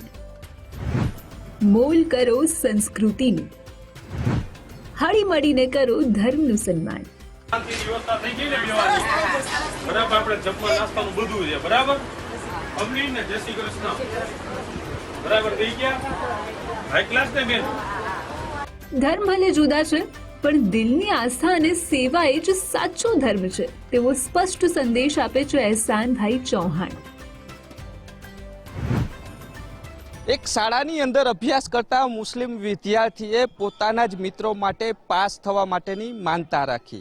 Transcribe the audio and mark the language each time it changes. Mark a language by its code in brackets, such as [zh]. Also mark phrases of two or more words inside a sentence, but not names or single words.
[gu] મોલ કરો સંસ્કૃતિ નુ, હડી મડી ને કરો ધર્મ નુ સન્માન। व्यवस्था થઈ ગઈ ને બેવાની બરાબર આપણે જમવા નાસ્તાનું બધું છે બરાબર અમલી ને જય શ્રી કૃષ્ણ બરાબર થઈ ગયા હાઈ ક્લાસ ને બેન। ધર્મ ભલે જુદા છે પણ દિલની આસ્થા અને સેવા એ જ સાચો ધર્મ છે, તેવો સ્પષ્ટ સંદેશ આપે છે અહેસાનભાઈ ચૌહાણ। એક શાળાની અંદર અભ્યાસ કરતા મુસ્લિમ વિદ્યાર્થીએ પોતાના જ મિત્રો માટે પાસ થવા માટેની માનતા રાખી।